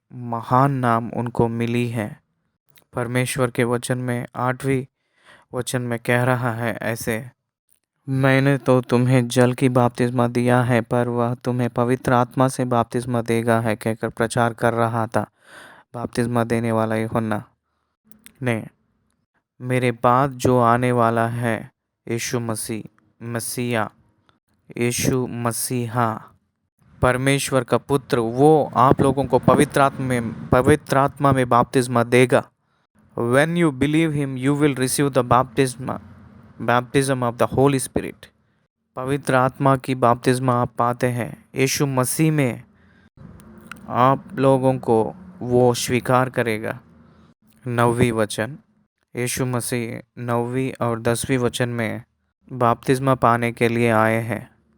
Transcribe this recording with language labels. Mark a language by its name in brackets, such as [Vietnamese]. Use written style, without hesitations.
[Hindi] महान नाम उनको मिली है। परमेश्वर के वचन में 8वें वचन में कह रहा है ऐसे, मैंने तो तुम्हें जल की बपतिस्मा दिया है, पर वह तुम्हें पवित्र आत्मा से बपतिस्मा देगा है, कहकर प्रचार कर रहा था बपतिस्मा देने वाला यूहन्ना ने। मेरे बाद जो आने वाला है यीशु मसीहा, यीशु मसीहा, परमेश्वर का पुत्र, वो आप लोगों को पवित्र आत्मा में बपतिस्मा देगा। [English] When you believe him, you will receive the baptism of the Holy Spirit. [Hindi] पवित्र आत्मा की बपतिस्मा आप पाते हैं यीशु मसीह में। आप लोगों को वो स्वीकार करेगा। 9वीं वचन, यीशु मसीह 9वीं और 10वीं वचन में बपतिस्मा पाने के लिए आए हैं।